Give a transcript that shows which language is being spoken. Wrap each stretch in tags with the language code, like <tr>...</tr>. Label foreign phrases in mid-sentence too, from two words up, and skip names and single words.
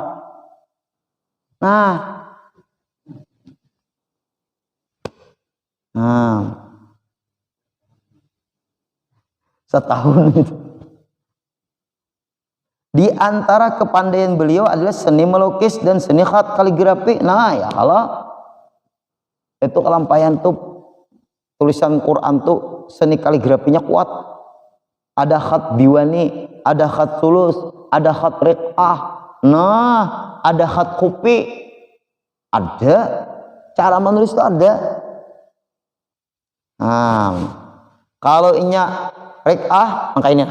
<id>Nah setahun itu. Di antara kepandaian beliau adalah seni melukis dan seni khat kaligrafi. Nah ya kalau itu kelampayan tuh tulisan Quran tuh seni kaligrafinya kuat. Ada khat biwani, ada khat sulus, ada khat riqah, nah ada khat kupi. Ada cara menulis itu ada. Kalau inya riqah maka ini.</id>